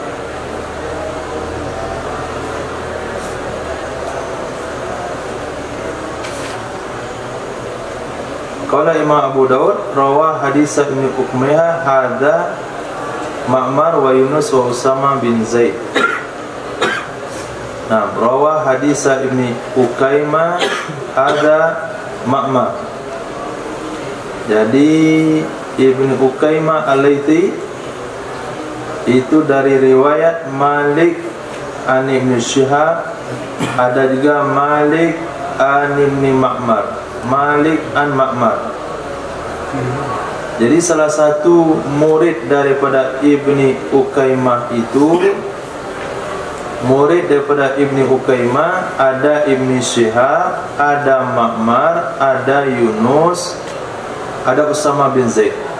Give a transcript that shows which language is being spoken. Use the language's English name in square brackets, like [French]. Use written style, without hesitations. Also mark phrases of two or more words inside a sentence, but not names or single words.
[Arabic] قال إمام أبو داود روى حديث ابن أكيمة هذا معمر ويونس وأسامة بن زيد. Nah, روى حديث ابن أكيمة هذا معمر. [Indonesian] Jadi Ibnu Uqaimah al-Laitsi itu dari riwayat Malik an Ibnu Syihab, ada juga Malik an Ibnu Ma'mar, Malik an Ma'mar. Jadi salah satu murid daripada Ibni Uqaimah itu, murid daripada Ibni Uqaimah ada Ibni Syihab, ada Ma'mar, ada Yunus, ada Usama bin Zaid.